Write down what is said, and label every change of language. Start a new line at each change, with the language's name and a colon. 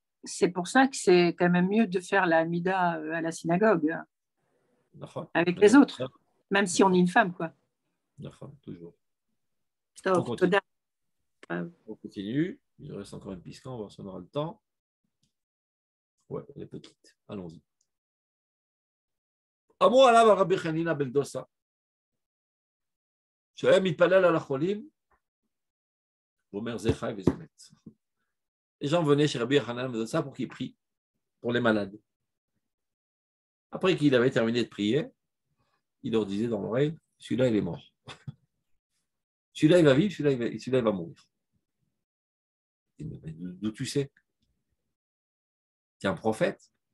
French: C'est pour ça que c'est quand même mieux de faire la Hamida à la synagogue, avec les autres, même si on est une femme, quoi. Toujours. On continue. Il reste encore une pisca, on va voir si on aura le temps. Ouais, elle est petite. Allons-y.
Hebrew: אמרו עליו רבי חנינא בן דוסה, שהיה מתפלל על החולים, הוא אומר זה חי וזה מת.
French: Les gens venaient chez Rabbi Hanan ben Dosa pour qu'il prie pour les malades. Après qu'il avait terminé de prier, il leur disait dans l'oreille, celui-là il est mort. Celui-là il va vivre, celui-là il va mourir. D'où tu sais? Tu es un prophète?